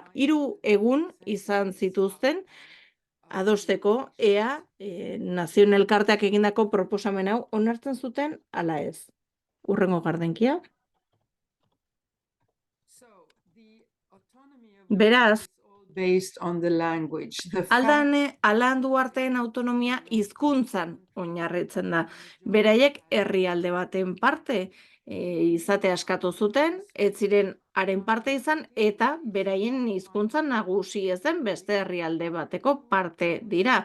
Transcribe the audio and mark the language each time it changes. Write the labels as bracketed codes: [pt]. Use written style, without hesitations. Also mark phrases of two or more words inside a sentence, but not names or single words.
[eu] 3 egun izan zituzten adosteko ea Nazioen Elkarteak egindako proposamen hau onartzen zuten ala ez. Hurrengo gardenkia. Beraz, [en] Based on the language. [eu] Alan Duarteen autonomia hizkuntzan oinarritzen da. Beraiek herrialde baten parte izate askatu zuten, ez ziren haren parte izan eta beraien hizkuntza nagusi ezen beste herrialde bateko parte dira.